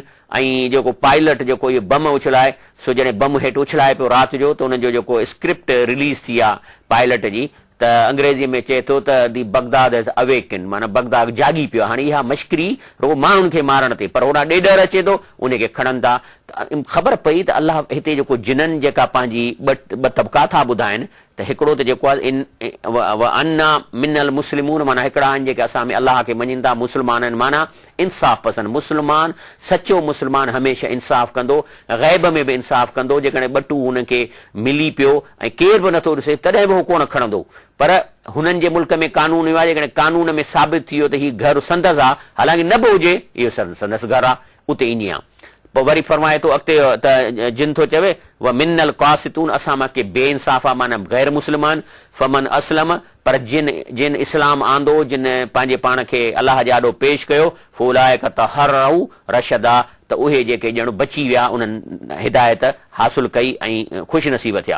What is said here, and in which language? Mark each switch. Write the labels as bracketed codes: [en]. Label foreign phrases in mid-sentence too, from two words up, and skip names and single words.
[sd] ऐं जेको पायलट जेको इहो बम उछलाए, सो जॾहिं बम हेठि उछलाए पियो राति जो, त उनजो जेको स्क्रिप्ट रिलीज़ थी आहे पायलट जी, त अंग्रेज़ीअ में चए थो त [en] The Baghdad is awaken, [sd] माना बगदाद जागी पियो। हाणे इहा मश्करी रुगो माण्हुनि खे मारण ते, पर होॾां ॾेडर अचे थो उनखे खणनि था। ख़बर पई त अल्लाह हिते जेको जिन्हनि जेका पंहिंजी ॿ तबका था ॿुधाइनि, त हिकिड़ो त जेको आहे [ar] أنّا منّا المسلمون, [sd] माना हिकिड़ा आहिनि जेके असां में अल्लाह खे मञनि था, मुस्लमान आहिनि, माना इंसाफ़ पसंदि। मुस्लमान, सचो मुस्लमान हमेशह इंसाफ़ कंदो, ग़ैब में बि इंसाफ़ कंदो। जेकॾहिं ॿटू हुनखे मिली पियो ऐं केर बि नथो ॾिसे, तॾहिं बि हू कोन खणंदो। पर हुननि जे मुल्क में कानून इहो आहे, जेकॾहिं कानून में साबित थी वियो त हीउ घर संदसि आहे, हालांकि न बि हुजे, इहो संदसि घर आहे, उते ईंदी आहे। पोइ वरी फरमाए थो अॻिते त जिन थो चवे [ar] ومنّا القاسطون, [sd] असां मां के बेइंसाफ़ आहे, माना गैर मुस्लमान। [ar] فمن أسلم, [sd] पर जिन इस्लाम आंदो, जिन पंहिंजे पाण खे अलाह जे आॾो पेश कयो, [ar] فأولئك تحرّوا رشدا, [sd] त उहे जेके ॼण बची विया, उन्हनि हिदायत हासिल कई ऐं ख़ुशि नसीब थिया।